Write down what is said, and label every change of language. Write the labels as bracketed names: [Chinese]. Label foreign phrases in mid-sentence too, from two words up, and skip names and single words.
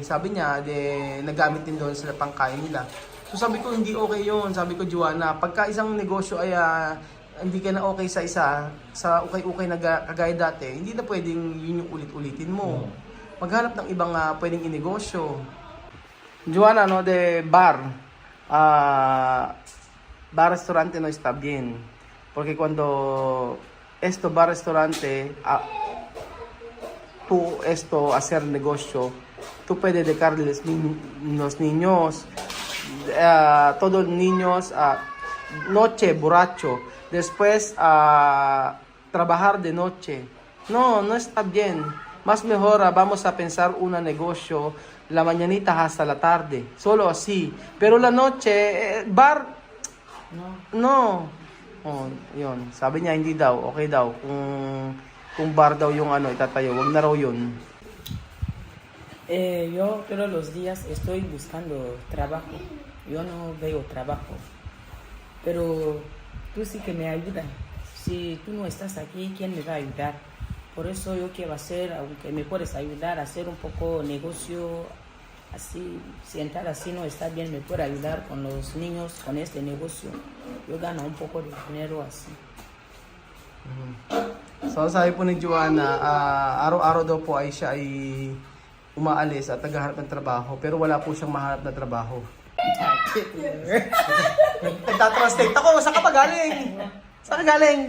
[Filipino] Sabi niya, nagamit din doon sa pangkain nila. So sabi ko, hindi okay 'yun. Sabi ko, Joanna, pagka isang negosyo ay hindi ka na okay sa ukay-ukay na kagaya dati, hindi na pwedeng yun yung ulit-ulitin mo. Maghanap ng ibang pwedeng inegosyo. [Spanish] Joanna, de bar. Bar restaurante no está bien. Porque cuando bar restaurante, tú hacer negocio, tú puedes dejarles los niños, todos los niños, noche borracho, después trabajar de noche. No está bien. Más mejor vamos a pensar un negocio la mañanita hasta la tarde, solo así. Pero la noche, bar, no. [Filipino] Oh, yun. Sabi niya, hindi daw, okay daw. Kung bar daw yung itatayo, wag na raw yun. [Spanish] Yo todos los días estoy buscando trabajo. Yo no veo trabajo. Pero tú sí que me ayudas. Si tú no estás aquí, ¿quién me va a ayudar? Por eso yo quiero hacer, aunque me puedes ayudar a hacer un poco negocio, así, si entrar así no está bien, me puede ayudar con los niños, con este negocio. Yo gano un poco de dinero así. [Filipino] So sabi po ni Joanna, araw-araw daw po ay siya ay umaalis at naghahanap ng trabaho, pero wala po siyang mahanap na trabaho. Nagtatranslate ako, saan ka pa galing? Saan ka galing?